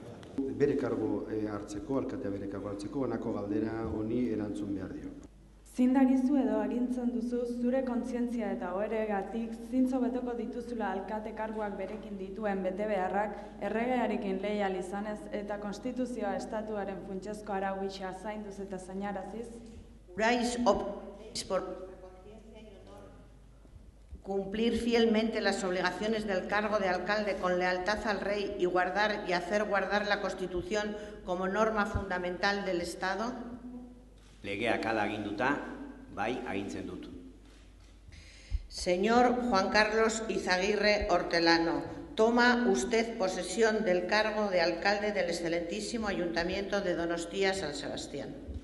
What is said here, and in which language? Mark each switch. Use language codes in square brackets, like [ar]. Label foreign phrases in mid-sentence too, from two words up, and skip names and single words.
[eu] Bere kargo hartzeko, alkatea bere kargo hartzeko, honako galdera honi erantzun behar dio. Zindagizu edo agintzen duzu zure kontzientzia eta oheregatik zintzo beteko dituzula alkate karguak berekin dituen betebeharrak erregearekin leial izanez eta konstituzioa estatuaren funtsezko arau gisa zainduz eta zainaraziz? [es] Juráis por cumplir fielmente las obligaciones del cargo de alcalde con lealtad al rey y guardar y hacer guardar la Constitución como norma fundamental del Estado? [eu] Legeak hala aginduta, bai agintzen dut. [es] Señor Juan Carlos Izaguirre Hortelano, toma usted posesión del cargo de alcalde del excelentísimo Ayuntamiento de Donostia San Sebastián.